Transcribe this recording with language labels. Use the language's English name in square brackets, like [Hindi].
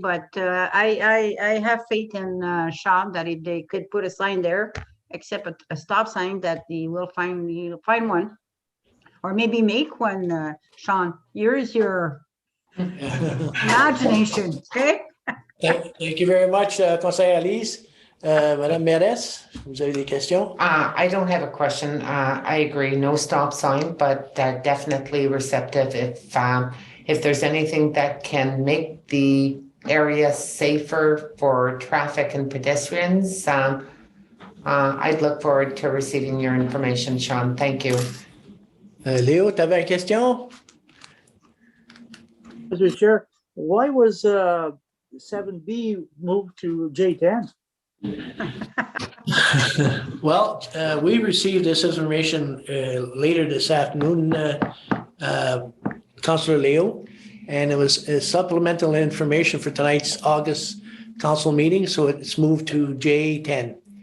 [English] But I have faith in Sean that if they could put a sign there, except a stop sign, that he'll find one. Or maybe make one, Sean. Here's your imagination, okay? Thank you very much, Conseiller Lise. [French] Madame Mérès, vous avez des questions? [English] I don't have a question. I agree, no stop sign, but definitely receptive if there's anything that can make the area safer for traffic and pedestrians. I'd look forward to receiving your information, Sean. Thank you. [French] Léo, tu avais une question? [English] Mr. Chair, why was 7B moved to J10? Well, we received this information later this afternoon, Councillor Leo, and it was supplemental information for tonight's August council meeting, so it's moved to J10.